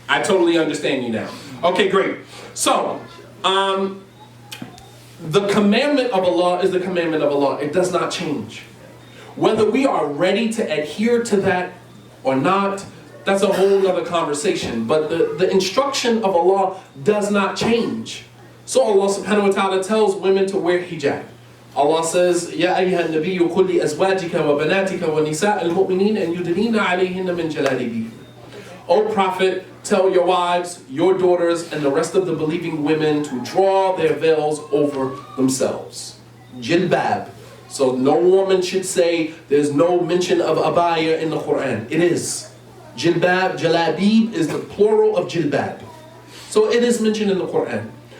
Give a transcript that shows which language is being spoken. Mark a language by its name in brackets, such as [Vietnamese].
[English] I totally understand you now. Okay, great. So, the commandment of Allah is the commandment of Allah. It does not change. Whether we are ready to adhere to that or not, that's a whole other conversation. But the instruction of Allah does not change. So Allah subhanahu wa ta'ala tells women to wear hijab. [Arabic] Allah says, يَا أَيُّهَا النَّبِيُّ قُلْ لِأَزْوَاجِكَ وَبَنَاتِكَ وَنِسَاءِ الْمُؤْمِنِينَ أَنْ يُدْنِينَ عَلَيْهِنَّ مِنْ جَلَابِيبِهِنَّ. [English] O Prophet, tell your wives, your daughters, and the rest of the believing women to draw their veils over themselves. Jilbab. So no woman should say there's no mention of abaya in the Quran. It is. Jilbab, jalabib is the plural of jilbab. So it is mentioned in the Quran.